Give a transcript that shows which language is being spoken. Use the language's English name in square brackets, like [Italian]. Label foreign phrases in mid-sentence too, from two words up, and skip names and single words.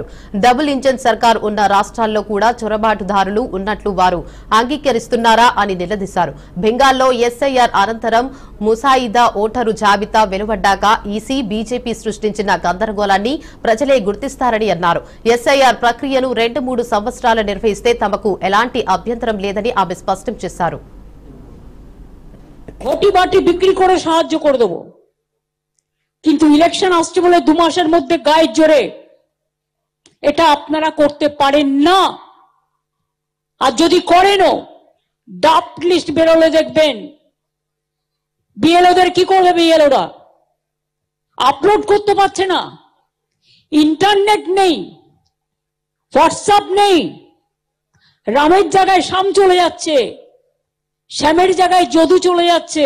[Telugu] డబుల్ ఇంజన్ సర్కార్ ఉన్న రాష్ట్రాల్లో కూడా చొరబాటుదారులు ఉన్నట్లు వారు అంగీకరిస్తున్నారా అని నిలదీశారు. బెంగాల్లో ఎస్ఐఆర్ అనంతరం ముసాయిదా ఓటరు జాబితా వెలువడ్డాక ఈసీ బీజేపీ సృష్టించిన గందరగోళాన్ని ప్రజలే గుర్తిస్తారని అన్నారు. ఎస్ఐఆర్ ప్రక్రియను 2-3 సంవత్సరాలు నిర్వహిస్తే తమకు ఎలాంటి అభ్యంతరం లేదని ఆమె స్పష్టం చేశారు. [Bangla] ঘটি বিক্রি করে সাহায্য করে দেব, কিন্তু ইলেকশন আসছে বলে 2 মাসের মধ্যে গায়ের জোরে এটা আপনারা করতে পারেন না। আর যদি করেনও [English] draft list [Bangla] বেরোলে দেখবেন বিএলওদের কি করবে, বিএলওরা আপলোড করতে পারছে না, ইন্টারনেট নেই, হোয়াটসঅ্যাপ নেই, রামের জায়গায় শ্যাম চলে যাচ্ছে, শ্যামের জায়গায় যদু চলে যাচ্ছে।